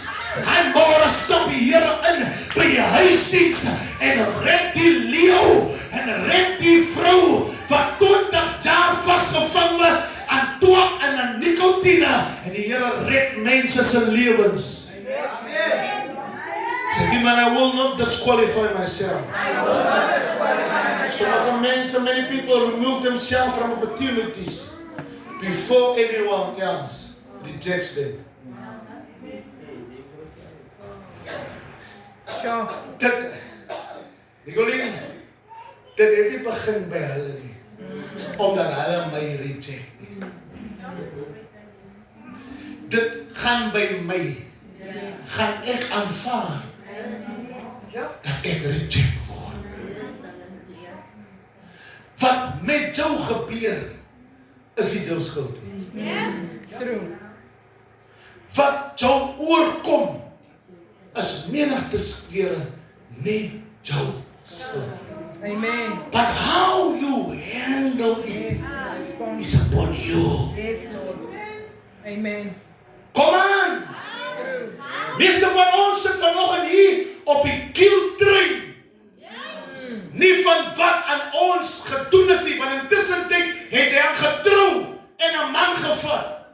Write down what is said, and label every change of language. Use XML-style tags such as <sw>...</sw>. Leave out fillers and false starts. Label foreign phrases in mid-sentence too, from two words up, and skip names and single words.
<af>En môre stap die Here in by die huisdienst en red die leeu en red die vrou wat 20 jaar vasgevang was aan twak en aan nikotine, en die Here red mense se lewens. Sê die man,</af> <en>I will not disqualify myself.</en> <af>Sommige mense,</af> <en>many people remove themselves from opportunities before anyone else rejects them.</en> <af>Nicolien, dit het nie begin by hulle nie, omdat hulle my reject nie. Dit gaan by my, gaan ek aanvaar, dat ek reject word. Wat met jou gebeur, is nie jou skuld nie. Wat jou oorkom, is menigte kere nie jou skuld. Amen.</af> <en>But how you handle it is upon you. Yes, Lord.</en> <af>Amen. Kom aan! Meeste van ons sit vanoggend hier op die kieltrein. Nie van wat aan ons gedoen is nie, want intussen het jy aan getrou en 'n man gevat.</af>